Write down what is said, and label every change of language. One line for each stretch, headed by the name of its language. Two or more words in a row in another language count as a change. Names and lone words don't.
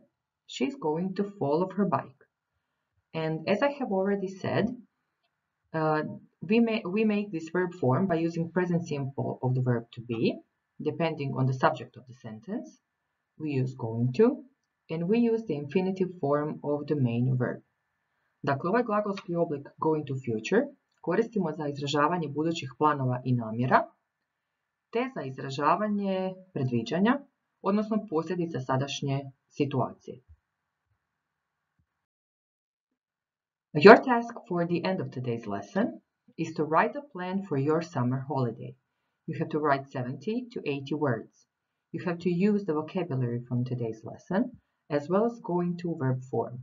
English: She's going to fall off her bike. And as I have already said, we make this verb form by using present simple of the verb to be, depending on the subject of the sentence. We use going to, and we use the infinitive form of the main verb.
Croatian: Dakle, ovaj glagolski oblik
English: going to future
Croatian: koristimo za izražavanje budućih planova i namjera, te za izražavanje predviđanja, odnosno posljedica sadašnje situacije.
English: Your task for the end of today's lesson is to write a plan for your summer holiday. You have to write 70 to 80 words. You have to use the vocabulary from today's lesson, as well as going to verb form.